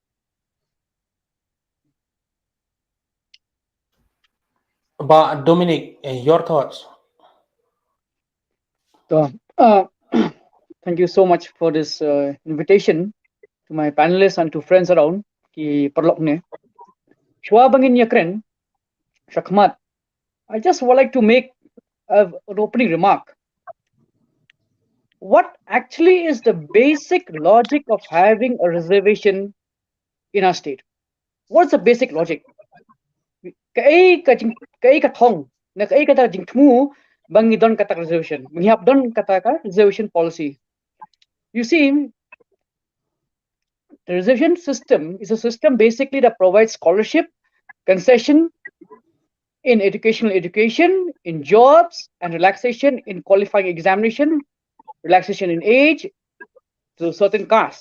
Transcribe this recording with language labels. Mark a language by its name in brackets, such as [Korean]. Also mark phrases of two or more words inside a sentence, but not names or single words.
[English] But Dominic, your thoughts? So, thank you so much for this invitation to my panelists and to friends around. [Khasi] Ki perlok ni. Shwa bangin yakren, Shakmat. [English] I just would like to make an opening remark. What actually is the basic logic of having a reservation in our state? What's the basic logic? [Khasi] Kai ka thong, na kai ka jing thmu bangi don kata reservation. Menghap don kata ka reservation policy. [English] You see, the reservation system is a system basically that provides scholarship, concession in education, in jobs, and relaxation in qualifying examination, relaxation in age to certain castes.